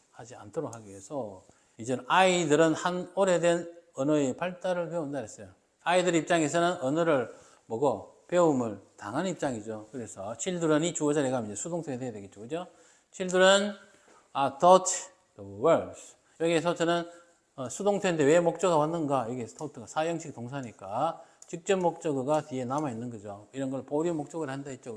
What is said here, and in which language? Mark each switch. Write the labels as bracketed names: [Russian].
[Korean] 하지 않도록 하기 위해서 이제는 아이들은 한 오래된 언어의 발달을 배운다 그랬어요. 아이들 입장에서는 언어를 배움을 당하는 입장이죠. 그래서 children이 주어 자리에 가면 이제 수동태가 돼야 되겠죠. 그죠? [English] children are taught the words. [Korean] 여기에 taught는 수동태인데 왜 목적어가 왔는가? 여기 taught가 사형식 동사니까 직접 목적어가 뒤에 남아있는 거죠. 이런 걸 보류 목적어를 한다 했죠.